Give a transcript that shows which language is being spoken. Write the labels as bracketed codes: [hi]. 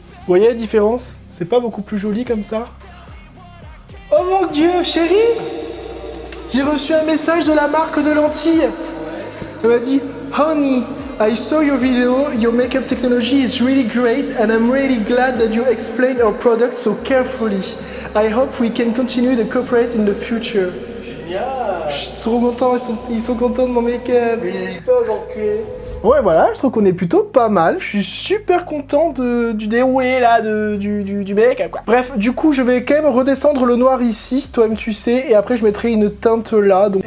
[fr] voyez la différence? C'est pas beaucoup plus joli comme ça? Oh mon Dieu, chérie! J'ai reçu un message de la marque de lentilles. [en] Elle m'a dit, Honey, I saw your video, your makeup technology is really great and I'm really glad that you explain our product so carefully. I hope we can continue to cooperate in the future. [fr] Génial. Je suis trop content, ils sont contents de mon make-up. Mais il est pas enculé. Ouais, voilà, je trouve qu'on est plutôt pas mal. Je suis super content du déroulé là, du make-up quoi. Bref, du coup, je vais quand même redescendre le noir ici, toi-même tu sais, et après je mettrai une teinte là. Donc...